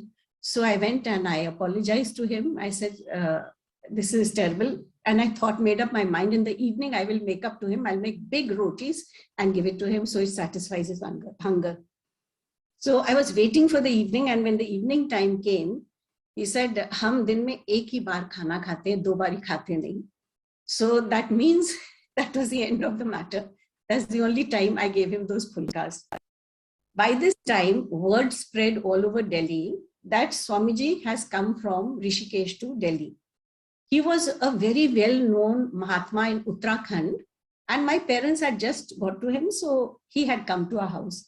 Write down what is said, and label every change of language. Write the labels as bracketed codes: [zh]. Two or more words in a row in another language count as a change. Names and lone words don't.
[en] So I went and I apologized to him. I said, this is terrible. And I made up my mind in the evening, I will make up to him. I'll make big rotis and give it to him so it satisfies his hunger. So I was waiting for the evening, and when the evening time came, he said, [hi] हम दिन में एक ही बार खाना खाते हैं, 2 बारी खाते नहीं. [en] So that means that was the end of the matter. That's the only time I gave him those pulkas. By this time, word spread all over Delhi that Swamiji has come from Rishikesh to Delhi. He was a very well-known Mahatma in Uttarakhand, and my parents had just got to him, so he had come to our house.